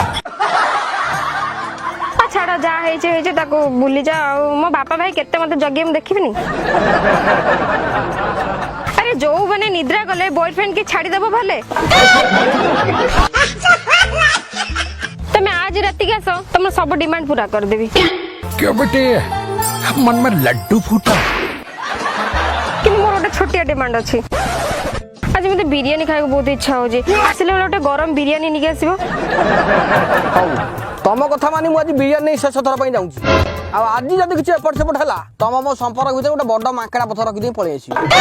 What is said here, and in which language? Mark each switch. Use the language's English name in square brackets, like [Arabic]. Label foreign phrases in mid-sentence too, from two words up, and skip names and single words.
[Odia] ଛାଡ଼ ଯାହା ହେଇଛି ହେଇଛି ତାକୁ ଭୁଲି ଯା। ଆଉ ମୋ ବାପା ଭାଇ କେତେ ମତେ ଜଗିବେ ମୁଁ ଦେଖିବିନି? ଆରେ ଯୋଉ ମାନେ ନିଦ୍ରା କଲେ ବୟଫ୍ରେଣ୍ଡ କି ଛାଡ଼ିଦେବ ଭଲେ। ତମେ ଆଜି ରାତିକି ଆସ ତମର ସବୁ ଡିମାଣ୍ଡ ପୁରା କରିଦେବି। [Hindi] क्यों बेटे मन में लड्डू फूटा [Odia] କିନ୍ତୁ ମୋର ଗୋଟେ ଛୋଟିଆ ଡିମାଣ୍ଡ ଅଛି। ଆଜି ମତେ ବିରିୟାନୀ ଖାଇବାକୁ ବହୁତ ଇଚ୍ଛା ହଉଛି। ଆସିଲା ବେଳେ ଗୋଟେ ଗରମ ବିରିୟାନୀ ନେଇକି ଆସିବ। ହଉ ତମ କଥା ମାନି ମୁଁ ଆଜି ବିରିୟାନୀ ନେଇ ଶେଷ ଥର ପାଇଁ ଯାଉଛି। ଆଉ ଆଜି ଯଦି କିଛି ଏପଟ ସେପଟ ହେଲା ତମ ମୋ ସମ୍ପର୍କ ଭିତରେ ଗୋଟେ ବଡ ମାଙ୍କଡା ପଥର ରଖିଦେଇ ପଳେଇ ଆସିବି।